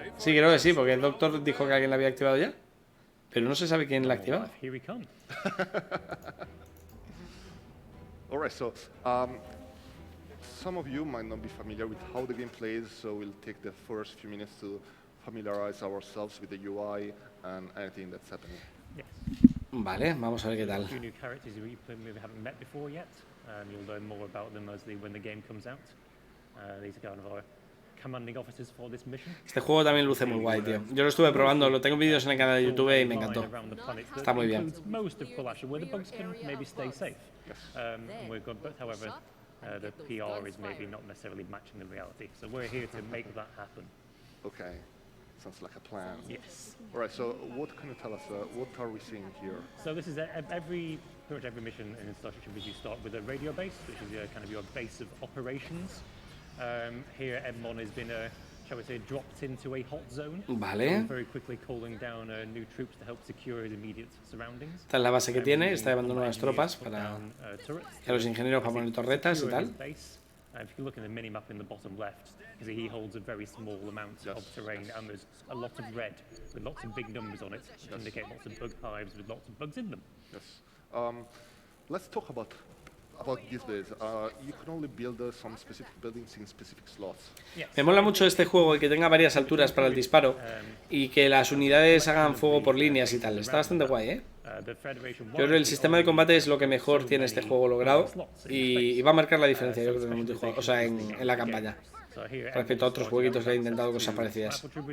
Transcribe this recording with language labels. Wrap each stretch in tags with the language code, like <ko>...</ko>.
<es>Sí, creo que sí, porque el doctor dijo que alguien la había activado ya. Pero no se sabe quién la ha activado.</es> <en>Alright, so some of you might not be familiar with how the game plays, so we'll take the first few minutes to familiarize ourselves with the UI and anything that's happening.</en> <es>Vale, vamos a ver qué tal.</es> <en>New characters you maybe haven't met before yet. You'll learn more about them when the game comes out. These are kind of our commanding officers for this mission.</en> <es>Este juego también luce muy guay, tío. Yo lo estuve probando, lo tengo vídeos en el canal de YouTube y me encantó. Está muy bien.</es> <en>Most of Qualasha, where the bugs can maybe stay safe. We're good, but however, the PR is maybe not necessarily matching the reality. So we're here to make that happen. Okay, sounds like a plan. Yes. All right, so what can you tell us? What are we seeing here? So this is pretty much every mission in Starship Troopers. You start with a radio base, which is kind of your base of operations. Here, Edmond has been, shall we say, dropped into a hot zone.</en> <es>Vale.</es> <en>Very quickly calling down new troops to help secure his immediate surroundings.</en> <es>Esta es la base que tiene, está llevando nuevas tropas para que los ingenieros para poner torretas y tal.</es> <en>If you look at the minimap in the bottom left, he holds a very small amount of terrain, and there's a lot of red with lots of big numbers on it, which indicate lots of bug hives with lots of bugs in them. Yes. Let's talk about these days. You can only build some specific buildings in specific slots.</en> <es>Me mola mucho este juego el que tenga varias alturas para el disparo y que las unidades hagan fuego por líneas y tal. Está bastante guay, ¿eh? Yo creo que el sistema de combate es lo que mejor tiene este juego logrado y va a marcar la diferencia, yo creo, en el multijugador, o sea, en la campaña, respecto a otros jueguitos que he intentado cosas parecidas.</es>